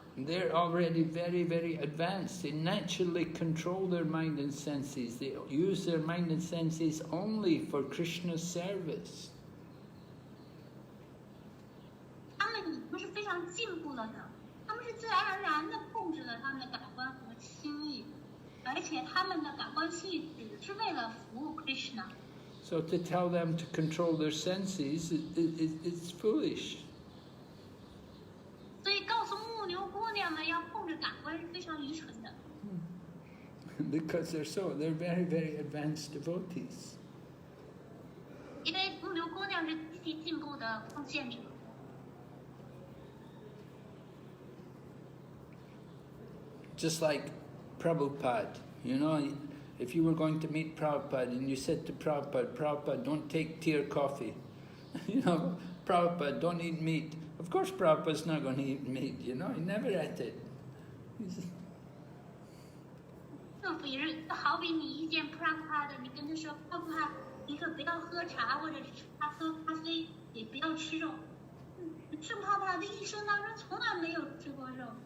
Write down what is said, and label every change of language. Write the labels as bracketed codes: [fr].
[en] They're already very, very advanced. They naturally control their mind and senses. They use their mind and senses only for Krishna's service. [zh] 他们已经是非常进步了的，他们是自然而然地控制了他们的感官和心意，而且他们的感官心意只是为了服务 Krishna。 [en] So to tell them to control their senses, it's foolish. [zh] 所以告诉牧牛姑娘们要控制感官是非常愚蠢的。 [en] Because they're very, very advanced devotees. [zh] 因为牧牛姑娘是极其进步的奉献者。 [en] Just like Prabhupada, you know, if you were going to meet Prabhupada and you said to Prabhupada, don't take tea or coffee. You know, Prabhupada, don't eat meat. Of course Prabhupada's not going to eat meat, you know, he never ate it. [zh] 政府也是好比你遇见 Prabhupada， 你跟他说 Prabhupada， 你可不要喝茶或者喝咖啡，也不要吃肉。圣Prabhupada的一生当中从来没有吃过肉。